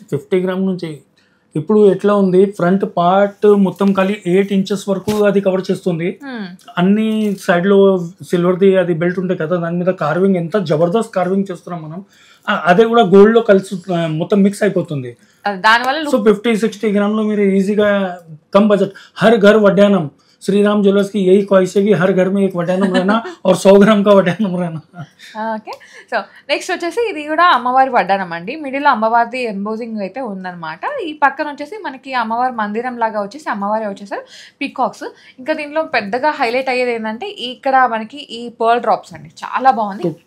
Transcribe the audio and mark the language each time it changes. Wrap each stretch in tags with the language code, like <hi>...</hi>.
<te>50 gram నుంచి. ఇప్పుడు ఎట్లా ఉంది, ఫ్రంట్ పార్ట్ మొత్తం ఖాళీ 8 inches వరకు అది కవర్ చేస్తుంది. అన్ని సైడ్ లో సిల్వర్ది అది బెల్ట్ ఉంటాయి కదా, దాని మీద కార్వింగ్ ఎంత జబర్దస్త్ కార్వింగ్ చేస్తున్నాం మనం, అదే కూడా గోల్డ్ లో కలిసి మొత్తం మిక్స్ అయిపోతుంది. దానివల్ల సో 50-60 గ్రామ్ లో మీరు ఈజీగా కమ్ బడ్జెట్, హర్ ఘర్ వడ్డానం,</te> <hi>श्रीराम ज्वेलर्स की यही ख्वाहिश है कि हर घर में एक वड्डानम रहना और 100 ग्राम का वड्डानम रहना.</hi> <te>ఓకే, సో నెక్స్ట్ వచ్చేసి ఇది కూడా అమ్మవారి వడ్డానం అండి. మిడిల్ అమ్మవారి ఎంబోజింగ్ అయితే ఉందన్నమాట. ఈ పక్కన వచ్చేసి మనకి అమ్మవారి మందిరం లాగా వచ్చేసి అమ్మవారి వచ్చేసారు పీకాక్స్. ఇంకా దీనిలో పెద్దగా హైలైట్ అయ్యేది ఏంటంటే ఇక్కడ మనకి ఈ పర్ల్ డ్రాప్స్ అండి, చాలా బాగుంది.</te>